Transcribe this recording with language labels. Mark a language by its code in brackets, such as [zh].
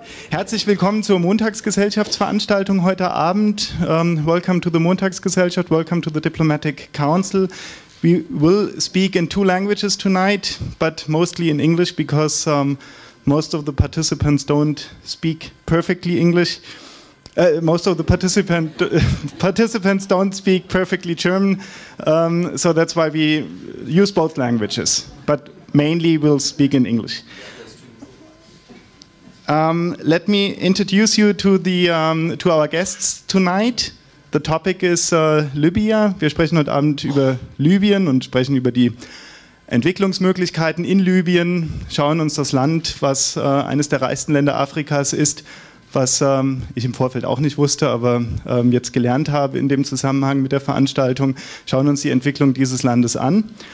[de] Herzlich willkommen zur Montagsgesellschaftsveranstaltung heute Abend. [en] Welcome to the Montagsgesellschaft, welcome to the Diplomatic Council. We will speak in 2 languages tonight, but mostly in English because most of the participants don't speak perfectly English. Most of the participants don't speak perfectly German, so that's why we use both languages, but mainly we'll speak in English. Let me introduce you to our guests tonight. The topic is Libya. [de] Wir sprechen heute Abend über Libyen und sprechen über die Entwicklungsmöglichkeiten in Libyen, schauen uns das Land, was eines der reichsten Länder Afrikas ist, was ich im Vorfeld auch nicht wusste, aber jetzt gelernt habe in dem Zusammenhang mit der Veranstaltung, schauen uns die Entwicklung dieses Landes an.